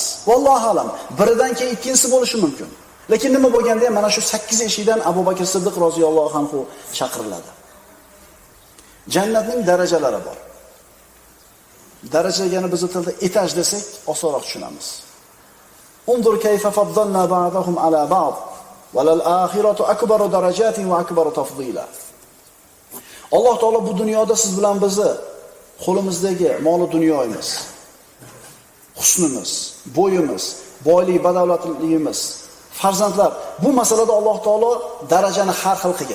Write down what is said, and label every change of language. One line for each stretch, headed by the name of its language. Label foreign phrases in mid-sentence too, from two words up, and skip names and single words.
Arabic: والله أعلم,
Uzbek: biridan keyin ikkinchisi bo'lishi mumkin. Lekin nima bo'lganda ham mana shu 8 eshikdan Abu Bakr Siddiq
Arabic: رضي الله عنه
Uzbek: chaqiriladi. Jannatning darajalari bor. Daraja degani biz tilda etaj desak, osonroq tushunamiz.
Arabic: انظر كيف فضلنا بعضهم على بعض وللآخرة أكبر درجات وأكبر تفضيلا.
Uzbek: Alloh taolo bu dunyoda siz bilan bizni qo'limizdagi mol dunyoyimiz, husnimiz, bo'yimiz, boylik, badavlatligimiz, farzandlar, bu masalada Alloh taolo darajani har xil qilgan.